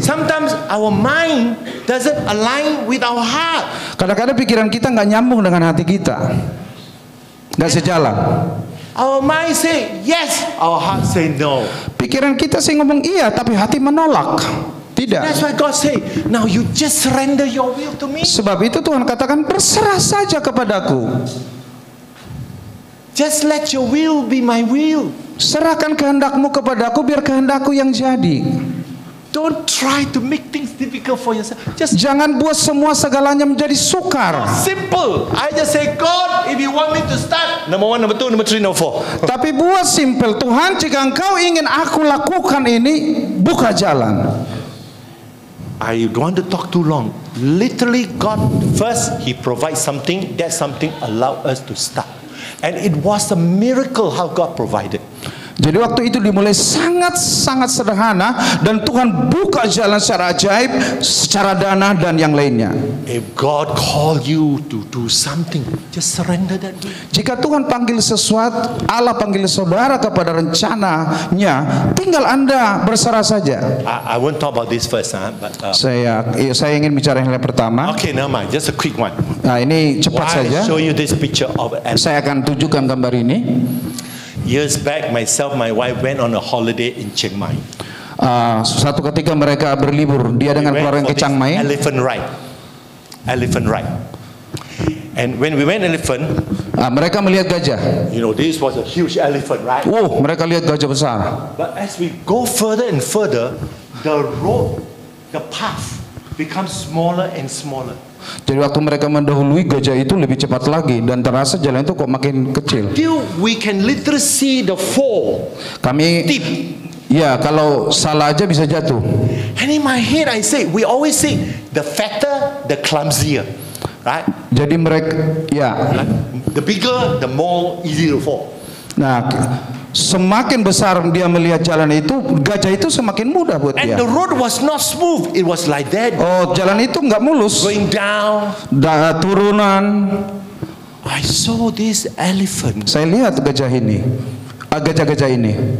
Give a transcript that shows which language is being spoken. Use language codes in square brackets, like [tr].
[en] Sometimes our mind doesn't align with our heart. [id] Kadang-kadang pikiran kita nggak nyambung dengan hati kita, nggak sejalan. [en] Our mind say yes, our heart say no. [id] Pikiran kita sih ngomong iya, tapi hati menolak. Tidak. [en] That's why God say, now you just surrender your will to me. [id] Sebab itu Tuhan katakan, berserah saja kepadaku. [en] Just let your will be my will. [id] Serahkan kehendakmu kepadaku, biar kehendakku yang jadi. [en] Don't try to make things difficult for yourself. Just [id] Jangan buat semua segalanya menjadi sukar. [en] simple. I just say, God, if you want me to start, number 1, number 2, number 3, number 4. [id] Tapi buat simple, Tuhan, jika Engkau ingin aku lakukan ini, buka jalan. [en] I don't want to talk too long. Literally, God first, He provides something. That something allow us to start. And it was a miracle how God provided. [id] Jadi waktu itu dimulai sangat-sangat sederhana dan Tuhan buka jalan secara ajaib, secara dana dan yang lainnya. [en] If God call you to do something, just surrender that will. [id] Jika Tuhan panggil sesuatu, Allah panggil saudara kepada rencananya, tinggal Anda berserah saja. [en] I won't talk about this first, but [id] Saya ingin bicara yang pertama. [en] okay, never mind. Just a quick one. [id] Nah, ini cepat saja. [en] I show you this picture of an [id] Saya akan tunjukkan gambar ini. [en] years back. Myself, my wife went on a holiday in Chiang Mai. [id] Suatu ketika mereka berlibur, dia dengan [en] We went [id] keluarga [en] for [id] ke Chiang Mai. [en] Elephant ride. And when we went elephant, [id] Mereka melihat gajah. [en] you know, this was a huge elephant, right? [id] Mereka lihat gajah besar. [en] But as we go further and further, the road, the path becomes smaller and smaller. [id] Jadi waktu mereka mendahului, gajah itu lebih cepat lagi dan terasa jalan itu kok makin kecil. [en] Till we can literally see the fall. [id] Kami [en] Deep. [id] ya kalau salah aja bisa jatuh. [en] And in my head I say, we always say, the fatter, the clumsier, right? [id] Jadi mereka ya. [en] Like, the bigger, the more easy to fall. [id] Nah, semakin besar dia melihat jalan itu, gajah itu semakin mudah buat [en] And [id] dia. [en] the road was not smooth. It was like that, [id] Oh, jalan itu nggak mulus, [en] going down. [id] turunan. [en] I saw this elephant. [id] Saya lihat gajah ini, gajah-gajah ini.